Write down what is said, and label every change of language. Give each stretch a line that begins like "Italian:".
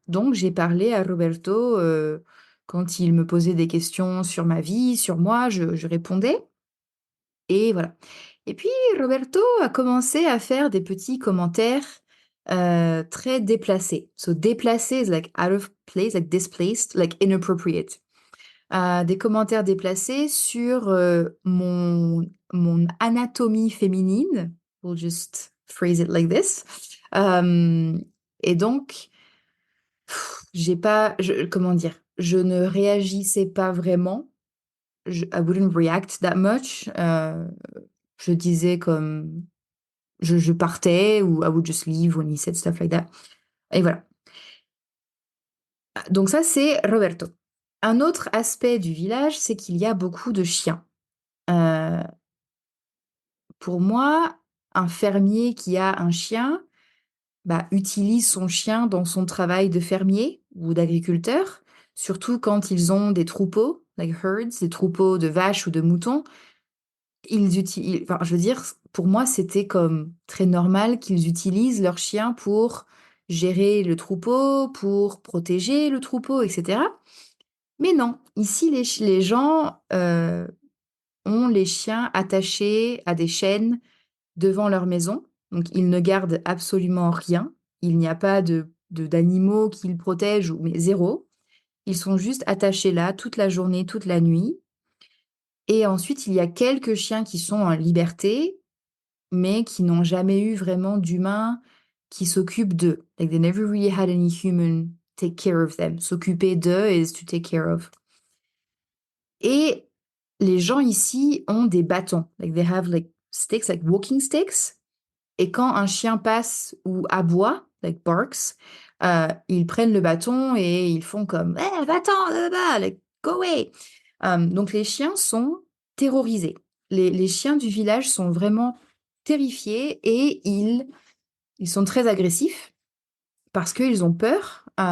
French: Donc j'ai parlé à Roberto quand il me posait des questions sur ma vie, sur moi, je répondais. Et voilà. Et puis Roberto a commencé à faire des petits commentaires très déplacés.
English: So déplacé is like out of place, like displaced, like inappropriate.
French: Des commentaires déplacés sur mon anatomie féminine.
English: We'll just phrase it like this.
French: Euh, et donc, j'ai pas, comment dire, je ne réagissais pas vraiment.
English: I wouldn't react that much.
French: Je disais comme je partais ou
English: I would just leave when he said stuff like that.
French: Et voilà. Donc ça, c'est Roberto. Un autre aspect du village, c'est qu'il y a beaucoup de chiens. Euh, pour moi, un fermier qui a un chien, bah, utilise son chien dans son travail de fermier ou d'agriculteur, surtout quand ils ont des troupeaux,
English: like herds,
French: des troupeaux de vaches ou de moutons. Ils utilisent, enfin, je veux dire, pour moi, c'était comme très normal qu'ils utilisent leur chien pour gérer le troupeau, pour protéger le troupeau et cetera. Mais non, ici les gens, ont les chiens attachés à des chaînes devant leur maison, donc ils ne gardent absolument rien. Il n'y a pas d'animaux qu'ils protègent ou mais 0. Ils sont juste attachés là toute la journée, toute la nuit et ensuite il y a quelques chiens qui sont en liberté, mais qui n'ont jamais eu vraiment d'humain qui s'occupe d'eux.
English: Like they never really had any human take care of them.
French: S'occuper d'eux
English: is to take care of.
French: Et les gens ici ont des bâtons.
English: Like they have like sticks, like walking sticks.
French: Et quand un chien passe ou aboie,
English: like barks,
French: ils prennent le bâton et ils font comme «Eh, va-t'en,
English: like, go away!»
French: Donc les chiens sont terrorisés. Les chiens du village sont vraiment terrifiés et ils sont très agressifs parce qu'ils ont peur.